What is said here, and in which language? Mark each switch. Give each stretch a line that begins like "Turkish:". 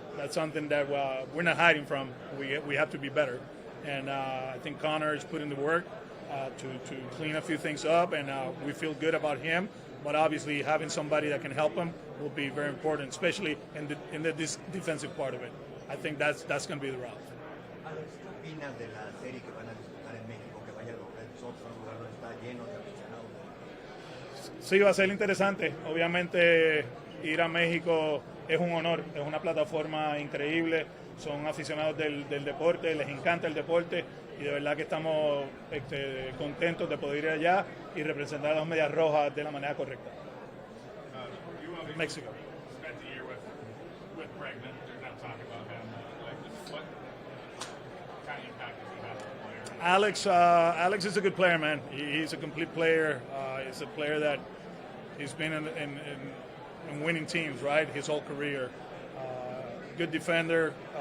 English: That's something that we're not hiding from. We have to be better. And I think Connor is putting the work to clean a few things up, and we feel good about him. But obviously, having somebody that can help him will be very important, especially in the defensive part of it. I think that's going to be the route.
Spanish: Alex, ¿qué opinas de la serie que van a disputar en México? Que vayan los Red Sox a un lugar donde está lleno de aficionados. Sí, va a ser interesante. Obviamente, ir a México es un honor, es una plataforma increíble. Son aficionados del deporte, les encanta el deporte. Y de verdad que estamos contentos de poder ir allá y representar a las Medias Rojas de la manera correcta. México.
English: Spent a year with Bregman. There's no talk about him. What kind of impact does he have on the player? Alex is a good player, man. He's a complete player. He's a player that he's been in winning teams, right, his whole career. Good defender.